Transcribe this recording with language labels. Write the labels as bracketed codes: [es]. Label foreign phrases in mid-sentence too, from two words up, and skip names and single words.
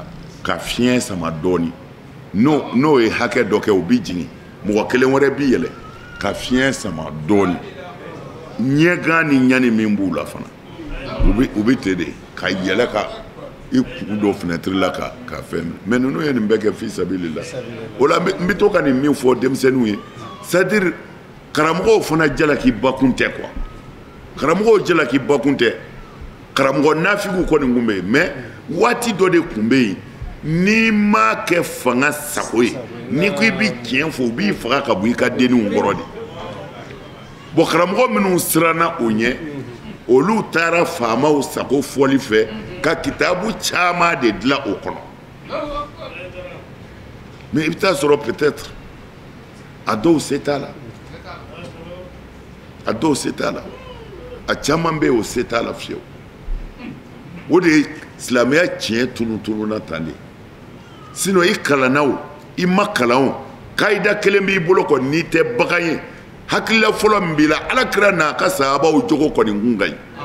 [bm] ka fiɲɛ sama dɔɔni n'o ye hakɛ dɔ kɛ u bɛ jigin mɔgɔ kelen wɛrɛ bɛ yɛlɛ ka fiɲɛ sama dɔɔni ɲɛgan ni ɲani min b'u la fana u bɛ ten de ka yɛlɛ ka i kun don fenêtre la ka fɛn mais ninnu ye nin bɛɛ kɛ [ar] في سبيل الله [bm] o la n bɛ to ka nin min fɔ denmisɛnninw ye c'est-à-dire karamɔgɔw fana jalaki bakun tɛ quoi karamɔgɔw jalaki bakun tɛ karamɔgɔ nafigiw kɔni tun bɛ yen mais waati dɔ de tun bɛ yen n'i ma kɛ fanga sago ye n'i ko i bɛ tiɲɛ fɔ u b'i faga ka bɔ i ka denniw kɔrɔ de bon karamɔgɔ minnu siranna o ɲɛ olu taara faamaw sago fɔli fɛ ka kitabu caman de dilan o kɔnɔ mais i bɛ taa sɔrɔ peut-être a dɔw se t'a la a dɔw se t'a la a caman bɛ yen o se t'a la fiyewu o de ye silamɛya tiɲɛ tununna tan de sinon i kalanna o i ma kalan o kayida kelen b'i bolo kɔni n'i tɛ bagan ye hakilila fɔlɔ min b'i la alakira n'a ka sahabaw jogo kɔni kun ka ɲi